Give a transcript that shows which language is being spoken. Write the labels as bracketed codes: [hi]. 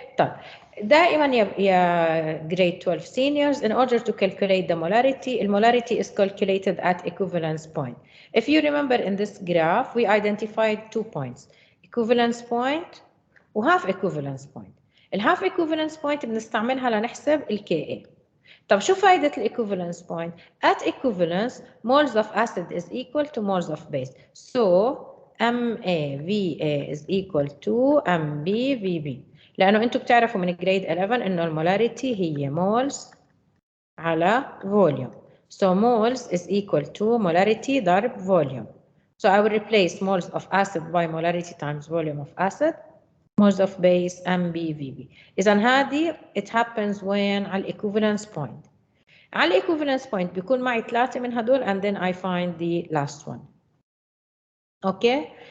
[ar] طيب دائما يا [en] grade 12 seniors, in order to calculate the molarity is calculated at equivalence point. If you remember in this graph, we identified 2 points, equivalence point و half equivalence point. [ar] ال half equivalence point بنستعملها لنحسب ال Ka. طب شو فايدة ال equivalence point? [en] At equivalence, moles of acid is equal to moles of base. So, MaVa is equal to MbVb. [ar] لأنه أنتم بتعرفوا من grade 11 إنه المولاريتي هي moles على volume. [en] So, moles is equal to molarity ضرب volume. So, I will replace moles of acid by molarity times volume of acid. Moles of base MbVb. [ar] إذا هذه [en] it happens when على equivalence point. على equivalence point [ar] بيكون معي 3 من هدول [en] and then I find the last one. Okay.